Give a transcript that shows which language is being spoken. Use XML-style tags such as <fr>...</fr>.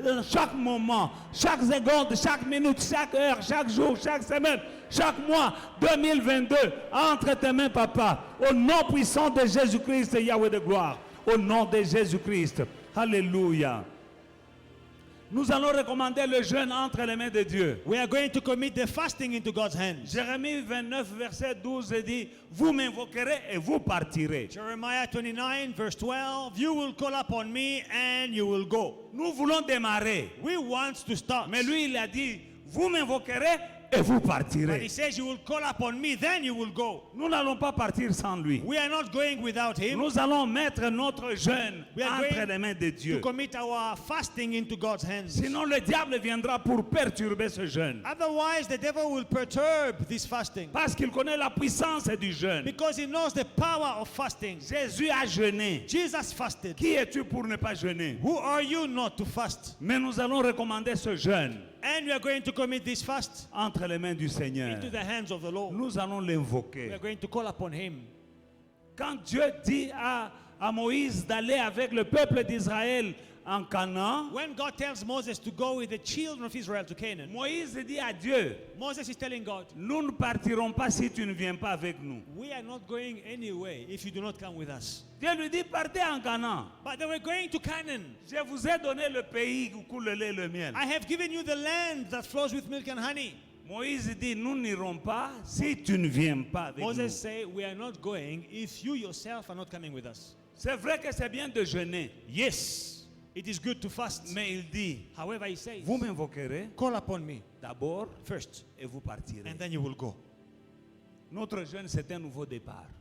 <fr>Chaque moment, chaque seconde, chaque minute, chaque heure, chaque jour, chaque semaine, chaque mois, 2022, entre tes mains, Papa, au nom puissant de Jésus-Christ, Yahweh de gloire, au nom de Jésus-Christ. Alléluia. Nous allons recommander le jeûne entre les mains de Dieu.</fr> <en>We are going to commit the fasting into God's hands.</en> <fr>Jérémie 29, verset 12 dit, vous m'invoquerez et vous partirez.</fr> <en>Jeremiah 29, verse 12, you will call upon me and you will go.</en> <fr>Nous voulons démarrer.</fr> <en>We want to start.</en> <fr>Mais lui, il a dit, vous m'invoquerez et vous</fr> <en>But</en> <fr>partirez.</fr> <en>he says, you will call upon me, then you will go.</en> <fr>Nous n'allons pas partir sans lui.</fr> <en>We are not going without him.</en> <fr>Nous allons mettre notre jeûne</fr> <en>We are</en> <fr>entre</fr> <en>going</en> <fr>les mains de</fr> <en>To</en> <fr>Dieu.</fr> <en>commit our fasting into God's hands.</en> <fr>Sinon, le diable viendra pour perturber ce jeûne.</fr> <en>Otherwise, the devil will perturb this fasting.</en> <fr>Parce qu'il connaît la puissance du jeûne.</fr> <en>Because he knows the power of fasting.</en> <fr>Jésus a jeûné.</fr> <en>Jesus fasted.</en> <fr>Qui es-tu pour ne pas jeûner?</fr> <en>Who are you not to fast?</en> <fr>Mais nous allons recommander ce jeûne</fr> <en>And we are going to commit this fast</en> <fr>entre les mains du Seigneur.</fr> <en>into the hands of the Lord.</en> <fr>Nous allons</fr> <en>We</en> <fr>l'invoquer.</fr> <en>are going to call upon him.</en> <fr>Quand Dieu dit à Moïse d'aller avec le peuple d'Israël en Canaan,</fr> <en>When God tells Moses to go with the children of Israel to Canaan,</en> <fr>Moïse dit à Dieu,</fr> <en>Moses is telling God,</en> <fr>nous ne partirons pas si tu ne viens pas avec nous.</fr> <en>we are not going anyway if you do not come with us.</en> <fr>Dieu lui dit, partez en Canaan.</fr> <en>But they were going to Canaan.</en> <fr>Je vous ai donné le pays où coule le lait et le miel.</fr> <en>I have given you the land that flows with milk and honey.</en> <fr>Moïse dit, nous n'irons pas si tu ne viens pas avec</fr> <en>Moses</en> <fr>nous.</fr> <en>say, we are not going if you yourself are not coming with us.</en> <fr>C'est vrai que c'est bien de jeûner,</fr> <en>Yes, it is good to fast.</en> <fr>mais il dit,</fr> <en>However, he says,</en> <fr>vous m'invoquerez</fr> <en>call upon me</en> <fr>d'abord</fr> <en>first,</en> <fr>et vous partirez.</fr> <en>and then you will go.</en> <fr>Notre jeûne, c'est un nouveau départ.</fr>